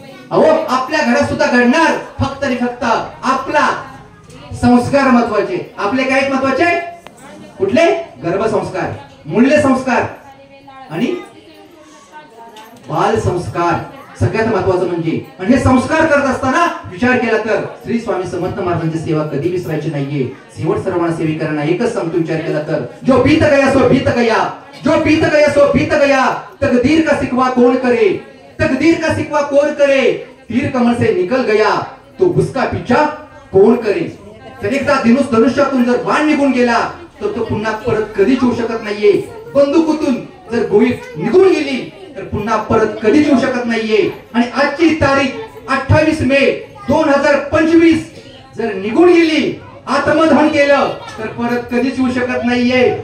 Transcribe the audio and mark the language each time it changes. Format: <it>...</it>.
<mr>अहो, आपल्या घरात सुद्धा घडणार, फक्त आणि फक्त आपला संस्कार महत्वाचे. आपले काय महत्वाचे? कुठले? गर्भसंस्कार, मूल्य संस्कार आणि बाल संस्कार सगळ्यात महत्वाचं म्हणजे. आणि हे संस्कार करत असताना विचार केला तर श्री स्वामी समर्थ महाराजांची सेवा कधी विसरायची नाहीये. शेवट सर्वांना सेविकांना एकच सांगतो, विचार केला तर</mr> <hi>जो बीत गया सो बीत गया, जो बीत गया सो बीत गया, तकदीर का सिकवा कौन करे, तकदीर का सिकवा कौन करे, तीर कमल से निकल गया तो उसका पीछा कौन करे.</hi> <mr>तर एकदा धनुष्यातून जर बाण निघून गेला तर तो पुन्हा परत कधीच येऊ शकत नाहीये. बंदुकीतून जर गोळी निघून गेली तर पुन्हा परत कधीच येऊ शकत नाहीये. आणि आजची तारीख 28 मे 2025 जर निघून गेली, आत्मदहन केलं तर परत कधीच येऊ शकत नाहीये.</mr>